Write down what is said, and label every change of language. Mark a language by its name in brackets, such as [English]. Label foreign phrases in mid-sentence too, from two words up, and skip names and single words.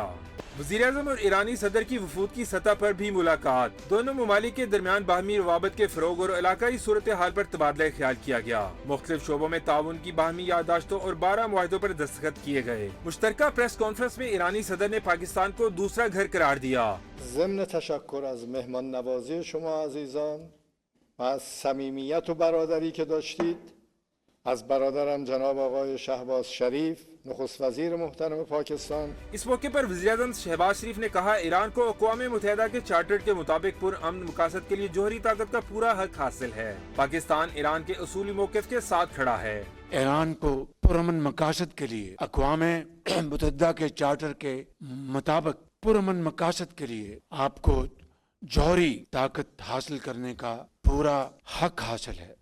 [Urdu] وزیر اعظم اور ایرانی صدر کی وفود کی سطح پر بھی ملاقات۔ دونوں ممالک کے درمیان باہمی روابط کے فروغ اور علاقائی صورتحال پر تبادلہ خیال کیا گیا۔ مختلف شعبوں میں تعاون کی باہمی یادداشتوں اور 12 معاہدوں پر دستخط کیے گئے۔ مشترکہ پریس کانفرنس میں ایرانی صدر نے پاکستان کو دوسرا گھر قرار دیا۔ [Persian] ضمن تشکر از مهمان نوازی شما عزیزان و از صمیمیت و برادری که داشتید، از برادرم جناب آقای شهباز شریف نخست وزیر محترم پاکستان۔ [Urdu] اس موقع پر وزیر اعظم شہباز شریف نے کہا ایران کو اقوام متحدہ کے چارٹر کے مطابق پرامن مقاصد کے لیے جوہری طاقت کا پورا حق حاصل ہے۔ پاکستان ایران کے اصولی موقف کے ساتھ کھڑا ہے۔ ایران کو پرامن مقاصد کے لیے اقوام متحدہ کے چارٹر کے مطابق پرامن مقاصد کے لیے آپ کو جوہری طاقت حاصل کرنے کا پورا حق حاصل ہے۔